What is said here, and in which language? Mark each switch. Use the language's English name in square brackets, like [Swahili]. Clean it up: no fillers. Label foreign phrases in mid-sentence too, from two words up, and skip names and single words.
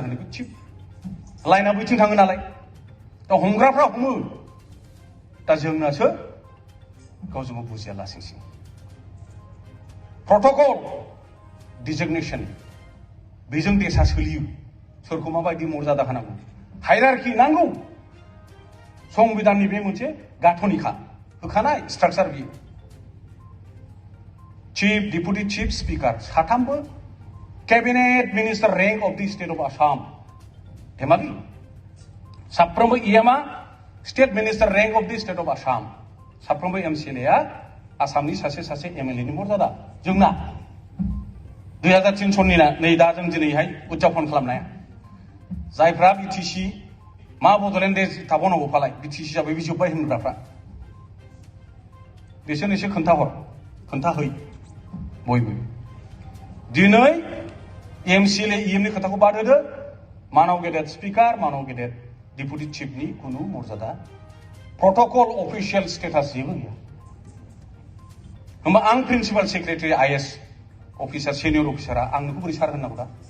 [Bodo] होनो चिफ लाइना बैथिं थाङो नालाय दा हमग्राफ्रा हमो दा जोंनासो गावजों गाव बुजिया लासिं सिं [English] protocol designation [Bodo] बेजों देशा सोलियो सोरखौ माबायदि मर्यादा होनांगौ हायरार्कि नांगौ संबिधाननि बे मोनसे गाथनिखा होखानाय स्ट्राक्चार बियो [English] chief deputy chief speaker [Bodo] साथामबो [English] cabinet minister rank of the state of Assam [Bodo] धेमालि साफ्रोमबो इएमआ [English] state minister rank of the state of Assam [Bodo] साफ्रोमबो MCLA आ आसामनि सासे सासे MLA नि मर्यादा जोंना 2003 सननि नै दा जों दिनैहाय उदजापन खालामनाया जायफ्रा BTC मा बड'लेण्ड थाबावनांगौ फालाय BTC जाबाय बे जोब्बाय होनग्राफ्रा बिसोरनो एसे खोन्थाहै बयबो दिनै MCLA EM नि खोथाखौ बाद होदो मानव गेदेर स्पिकार मानव गेदेर डिपुटि चिफनि कुनु मर्यादा [English] protocol official status [Bodo] जेबो गैया होमबा आं [English] principal secretary IS officer senior officer [Bodo] आं नोंखौ बोरै सार होननांगौ